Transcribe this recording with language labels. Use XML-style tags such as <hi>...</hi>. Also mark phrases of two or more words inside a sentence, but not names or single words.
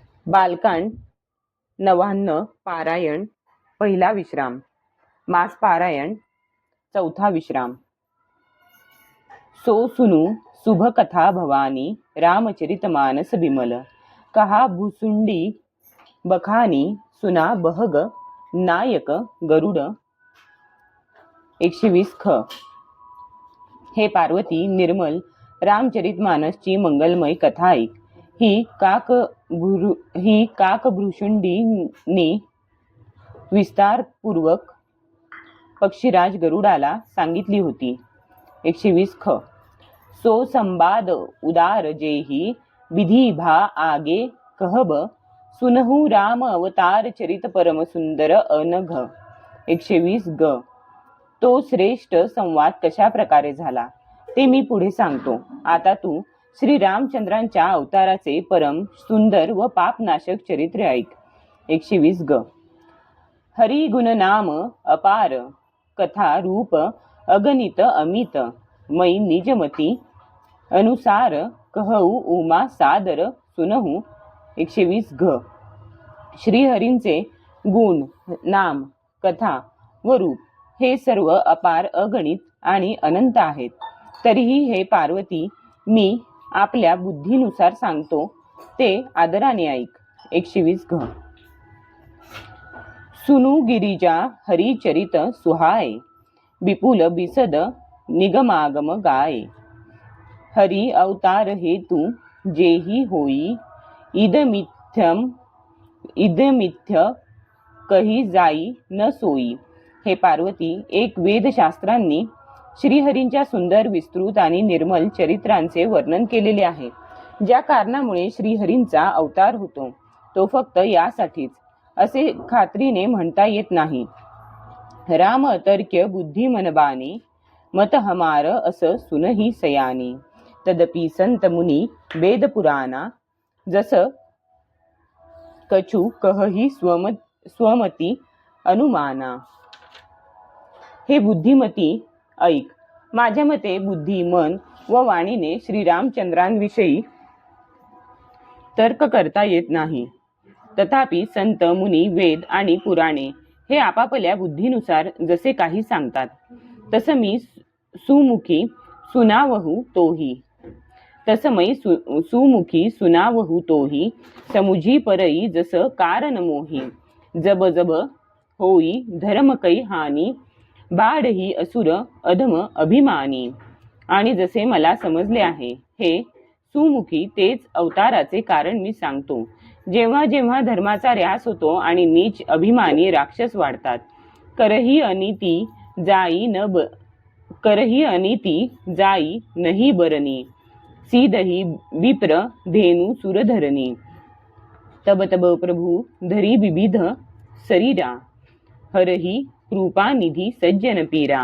<mr>बालकांड 99 पारायण पहिला विश्राम. मास पारायण चौथा विश्राम.</mr> <awa>सो सुनु शुभ कथा भवानी रामचरित मानस बिमल कहा भुसुंडी बखानी सुना बहग नायक गरुड 120 ख.</awa> <mr>हे पार्वती निर्मल रामचरित मानसची मंगलमय कथा ऐक. ही काकभृशुंडीने विस्तारपूर्वक पक्षीराज गरुडाला सांगितली होती.</mr> <awa>120 ख. सो संवाद उदार जेही विधी भा आगे कहब सुनहु राम अवतार चरित परम सुंदर अनघ. 120 ग.</awa> <mr>तो श्रेष्ठ संवाद कशा प्रकारे झाला ते मी पुढे सांगतो. आता तू श्री रामचंद्रांच्या अवताराचे परम सुंदर व पापनाशक चरित्र ऐक. 120 ग.</mr> <awa>हरी गुण नाम अपार कथा रूप अगणित अमित मै निजमती अनुसार कहू उमा सादर सुनहू.</awa> <mr>120 घ. श्रीहरींचे गुण नाम कथा व रूप हे सर्व अपार अगणित आणि अनंत आहेत. तरीही हे पार्वती मी आपल्या बुद्धीनुसार सांगतो ते आदराने ऐक. 120 घ.</mr> <awa>सुनु गिरिजा हरिचरित सुहाय विपुल बिसद निगमागम गाय हरि अवतार हेतु जेही होई इदमिथ्य कही जाई न सोई.</awa> <mr>हे पार्वती एक वेदशास्त्रांनी श्रीहरींच्या सुंदर विस्तृत आणि निर्मल चरित्रांचे वर्णन केलेले आहे. ज्या कारणामुळे श्रीहरींचा अवतार होतो तो फक्त यासाठीच असे खात्रीने म्हणता येत नाही.</mr> <awa>राम अतर्क्य बुद्धी मनबानी मत हमार अस सुनही सयानी तदपि संत मुनी वेद पुराणा जस कछु कहही स्वमती अनुमाना.</awa> <mr>हे बुद्धिमती ऐक. माझ्या मते बुद्धी मन व वाणीने श्रीरामचंद्रांविषयी तर्क करता येत नाही. तथापि संत मुनी वेद आणि पुराणे हे आपापल्या बुद्धीनुसार जसे काही सांगतात तसं मी</mr> <awa>सुमुखी सुनावहू तोही समुझी परई जस कारण मोही जब जब होई धर्म कै हानी बाढ ही असुर अधम अभिमानी.</awa> <mr>आणि जसे मला समजले आहे हे सुमुखी तेच अवताराचे कारण मी सांगतो. जेव्हा जेव्हा धर्माचा ऱ्यास होतो आणि नीच अभिमानी राक्षस वाढतात</mr> <awa>करही अनिती जाई नहीं बरनी सीदही विप्र धेनु सुरधरणी तब तब प्रभु धरी विविध शरीरा हरही कृपा निधी सज्जन पीरा.</awa>